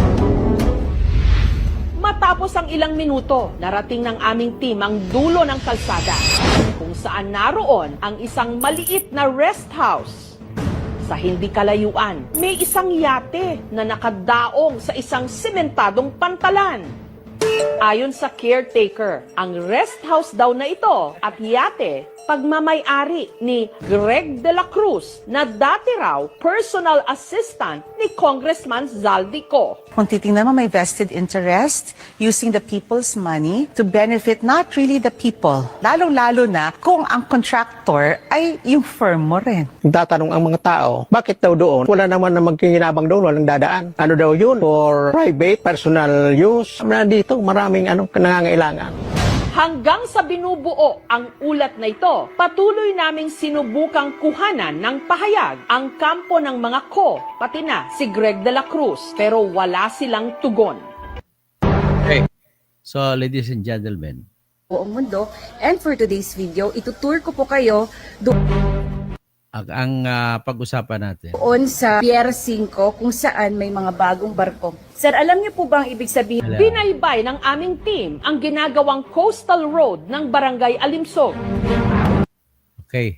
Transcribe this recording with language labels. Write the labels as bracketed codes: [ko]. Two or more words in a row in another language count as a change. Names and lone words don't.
[tl] Matapos ang ilang minuto, narating ng aming team ang dulo ng kalsada kung saan naroon ang isang maliit na [en] rest house. [tl] Sa hindi kalayuan, may isang yate na nakadaong sa isang sementadong pantalan. Ayon sa caretaker, ang [en] rest house [tl] daw na ito at yate pagmamay-ari ni Greg de la Cruz na dati raw [en] personal assistant [tl] ni Congressman Zaldico. Kung titingnan mo, may [en] vested interest using the people's money to benefit not really the people. [tl] Lalong-lalo na kung ang contractor ay yung firm mo rin. Tatanong ang mga tao, bakit daw doon? Wala naman na magkinabang doon, walang dadaan. Ano daw yun? [en] For private, personal use. [tl] Nandito, maraming nangangailangan. Hanggang sa binubuo ang ulat na ito, patuloy naming sinubukang kuhanan ng pahayag ang kampo ng mga ko, pati na si Greg de la Cruz, pero wala silang tugon. Okay. [en] So, ladies and gentlemen, [tl] buong mundo. [en] And for today's video, [tl] itutour ko po kayo doon. Ang pag-usapan natin, Doon sa Pier 5 kung saan may mga bagong barko. Sir, alam niyo po ba ang ibig sabihin Binaybay ng aming team ang ginagawang coastal road ng Barangay Alimsog. okay.